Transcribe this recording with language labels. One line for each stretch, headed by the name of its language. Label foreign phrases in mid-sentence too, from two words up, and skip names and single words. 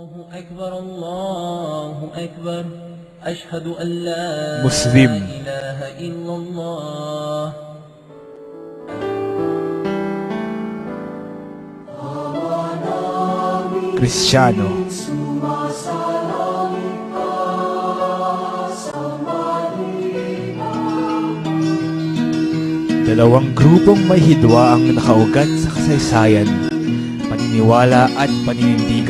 Arabic: أكبر الله أكبر أشهد أن لا
Filipino: Muslim.
Arabic: إله إلا الله.
Filipino: Kristiyano. Dalawang grupong may hidwa ang nakaugat sa kasaysayan, paniniwala at paninindigan.